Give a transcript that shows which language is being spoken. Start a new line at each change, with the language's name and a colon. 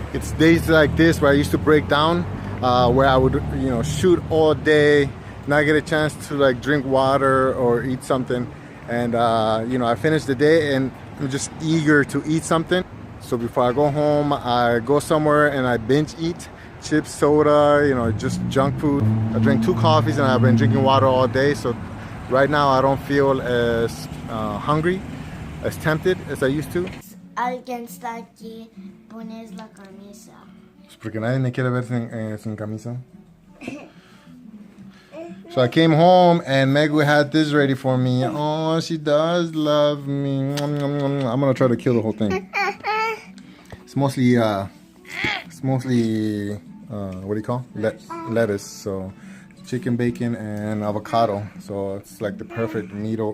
English: It's days like this where I used to break down, where I would, you know, shoot all day, not get a chance to like drink water or eat something, and you know, I finished the day and I'm just eager to eat something. So before I go home, I go somewhere and I binge eat chips, soda, you know, just junk food. I drank 2 coffees and I've been drinking water all day, so right now I don't feel as hungry, as tempted as I used to.
Spanish: Alguien está aquí, pones la camisa. Porque nadie me quiere ver sin camisa.
English: So I came home and Megu had this ready for me. Oh, she does love me. I'm gonna try to kill the whole thing. It's mostly what do you call? Lettuce. So chicken, bacon, and avocado. So it's like the perfect meal.